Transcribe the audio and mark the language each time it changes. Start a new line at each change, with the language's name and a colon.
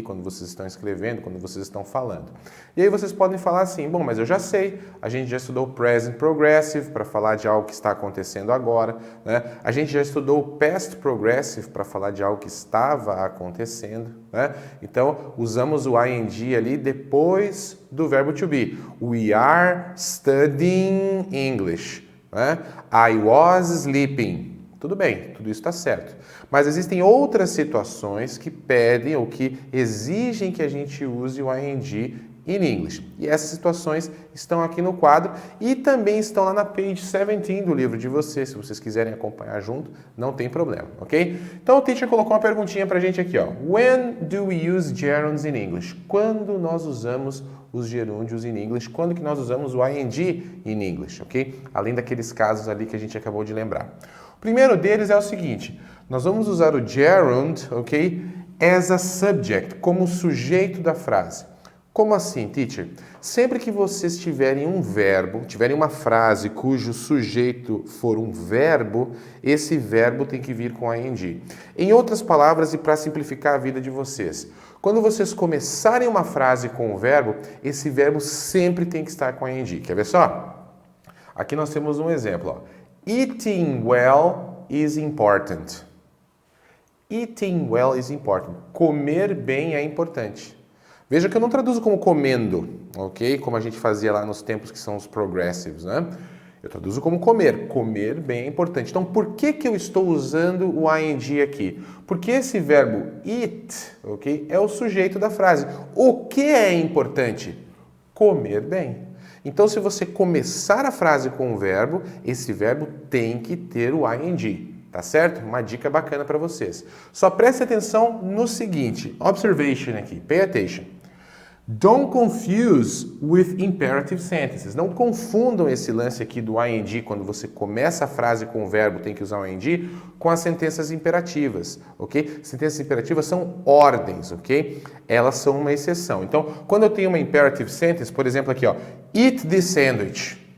Portuguese: Quando vocês estão escrevendo, quando vocês estão falando. E aí vocês podem falar assim, bom, mas eu já sei, a gente já estudou o present progressive para falar de algo que está acontecendo agora, né? A gente já estudou o past progressive para falar de algo que estava acontecendo, né? Então, usamos o ing ali depois do verbo to be.
English: We are studying English, né? I was sleeping.
Portuguese: Tudo bem, tudo isso está certo. Mas existem outras situações que pedem ou que exigem que a gente use o ing
English: in English.
Portuguese: E essas situações estão aqui no quadro e também estão lá na page 17 do livro de vocês. Se vocês quiserem acompanhar junto, não tem problema, ok? Então o teacher colocou uma perguntinha pra gente aqui, ó.
English: When do we use gerunds in English?
Portuguese: Quando nós usamos os gerúndios
English: in English?
Portuguese: Quando que nós usamos o ing in English, ok? Além daqueles casos ali que a gente acabou de lembrar. O primeiro deles é o seguinte, nós vamos usar o gerund, ok?
English: As a subject,
Portuguese: como sujeito da frase. Como assim, teacher? Sempre que vocês tiverem um verbo, tiverem uma frase cujo sujeito for um verbo, esse verbo tem que vir com ing. Em outras palavras, e para simplificar a vida de vocês, quando vocês começarem uma frase com o verbo, esse verbo sempre tem que estar com ing. Quer ver só? Aqui nós temos um exemplo, ó.
English: Eating well is important. Eating well is important.
Portuguese: Comer bem é importante. Veja que eu não traduzo como comendo, ok? Como a gente fazia lá nos tempos que são os progressives, né? Eu traduzo como comer. Comer bem é importante. Então, por que eu estou usando o ing aqui? Porque esse verbo eat, ok? É o sujeito da frase. O que é importante? Comer bem. Então, se você começar a frase com um verbo, esse verbo tem que ter o ing. Tá certo? Uma dica bacana para vocês. Só preste atenção no seguinte.
English: Observation aqui. Pay attention. Don't confuse with imperative sentences.
Portuguese: Não confundam esse lance aqui do ing, quando você começa a frase com o verbo, tem que usar o ing, com as sentenças imperativas, ok? Sentenças imperativas são ordens, ok? Elas são uma exceção. Então, quando eu tenho uma imperative sentence, por exemplo aqui, ó,
English: eat this sandwich.